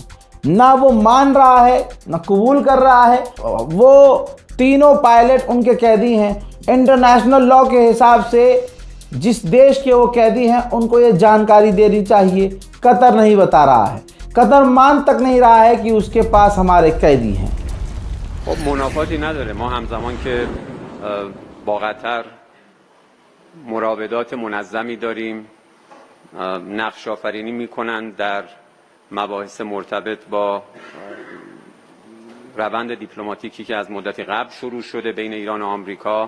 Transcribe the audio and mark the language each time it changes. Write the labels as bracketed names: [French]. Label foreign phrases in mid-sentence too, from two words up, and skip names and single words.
[Hindi] ना वो मान रहा है, ना कबूल कर रहा है। वो तीनों पायलट उनके कैदी हैं। इंटरनेशनल लॉ के हिसाब से जिस देश के वो कैदी हैं, उनको ये जानकारी देनी चाहिए। कतर नहीं बता रहा है, कतर मान तक नहीं रहा है कि उसके पास हमारे कैदी हैं। [Persian] منافاتی نداره. ما همزمان که با قطر مراودات منظمی داریم، نقش آفرینی میکنند در مباحث مرتبط با روند دیپلماتیکی که از مدتی قبل شروع شده بین ایران و آمریکا.